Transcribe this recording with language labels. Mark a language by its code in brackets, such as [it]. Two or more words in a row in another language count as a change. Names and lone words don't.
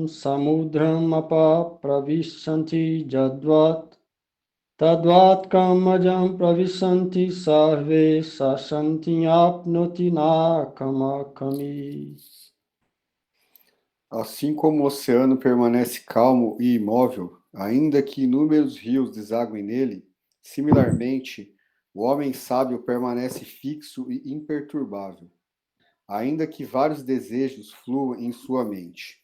[sa] samudram apa pravishanti jadvat tadvat kamajam pravishanti sarve sashanti apnoti nakamakami. [pt] Assim como o oceano permanece calmo e imóvel, ainda que inúmeros rios desaguem nele, similarmente, o homem sábio permanece fixo e imperturbável, ainda que vários desejos fluam em sua mente.